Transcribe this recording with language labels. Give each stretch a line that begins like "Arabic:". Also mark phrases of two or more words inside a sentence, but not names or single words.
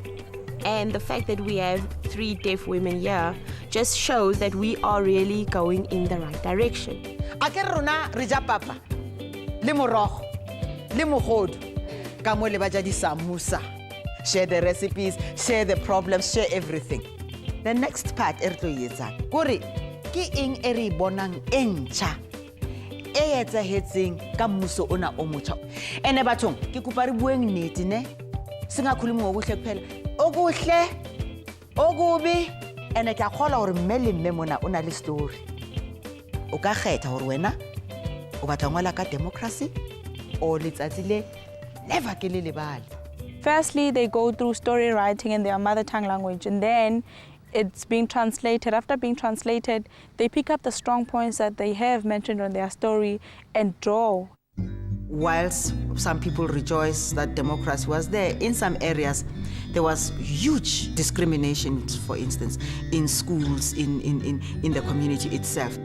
English: And the fact that we have 3 deaf women here just shows that we are really going in the right direction. Share the recipes, share the problems, share everything. The next part,
Southern Sotho: ke eng e re bonang entšha e etsahetseng ka mmuso ona o motjha ene bathong ke kopa re bueng nnete ne
Zulu: singakhulumi ngokuhle kuphela okuhle okubi
Southern Sotho: ene ke a kgola gore mme le mme mona o na le story o ka kgetha gore wena o batla ngwala ka democracy o letsatsi le never ke le lebale.
English: Firstly, they go through story writing in their mother tongue language, and then it's being translated. After being translated, they pick up the strong points that they have mentioned on their story and draw. Whilst some people rejoice that democracy was there, in some areas there was huge discrimination, for instance, in schools, in the community itself.